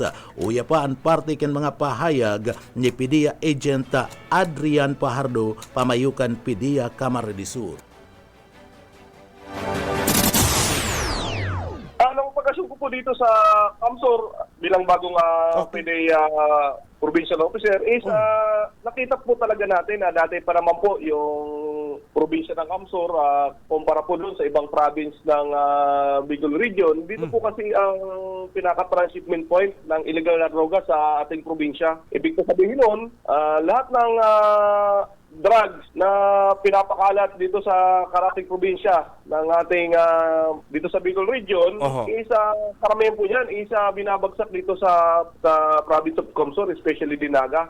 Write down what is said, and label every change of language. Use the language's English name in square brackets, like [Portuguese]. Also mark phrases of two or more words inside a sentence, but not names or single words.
[Bikol] Uya pa ang parte kan mga pahayag ni PDEA Agent Adrian Pahardo, pamayukan PDEA Camarines Sur. [Filipino] Ang pagkasyon ko po dito sa Kamsur bilang bagong PDEA provincial officer is nakita po talaga natin na dati pa naman po yung probinsya ng Kamsur kumpara po doon sa ibang province ng Bicol region. Dito po kasi ang pinaka-transshipment point ng illegal na droga sa ating probinsya. Ibig sabihin nun, lahat ng drugs na pinapakalat dito sa karating probinsya ng ating dito sa Bicol region, karamihan po yan, binabagsak dito sa [English] province of [Filipino] Kamsur, especially Dinaga.